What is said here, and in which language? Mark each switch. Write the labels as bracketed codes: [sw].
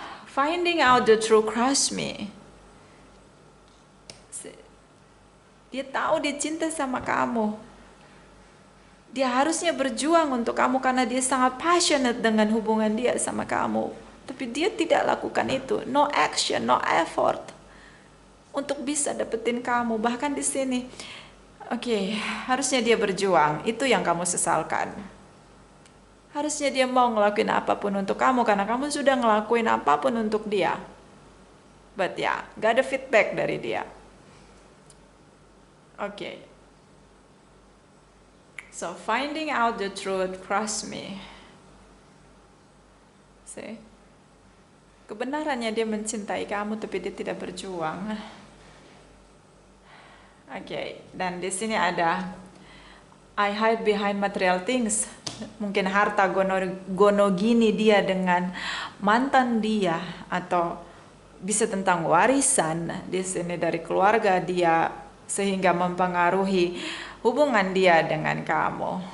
[en] Finding out the truth crush me. [id] Dia tahu dia cinta sama kamu. Dia harusnya berjuang untuk kamu karena dia sangat passionate dengan hubungan dia sama kamu. Tapi dia tidak lakukan itu. [en] No action, no effort [id] untuk bisa dapetin kamu. Bahkan di sini, oke, harusnya dia berjuang. Itu yang kamu sesalkan. Harusnya dia mau ngelakuin apapun untuk kamu karena kamu sudah ngelakuin apapun untuk dia. But ya, gak ada feedback dari dia. Oke. [en] So finding out the truth crushed me. See? [id] Kebenarannya dia mencintai kamu tapi dia tidak berjuang. Oke, dan di sini ada [en] I hide behind material things. [id] Mungkin harta gono gini dia dengan mantan dia, atau bisa tentang warisan di sini dari keluarga dia sehingga mempengaruhi hubungan dia dengan kamu.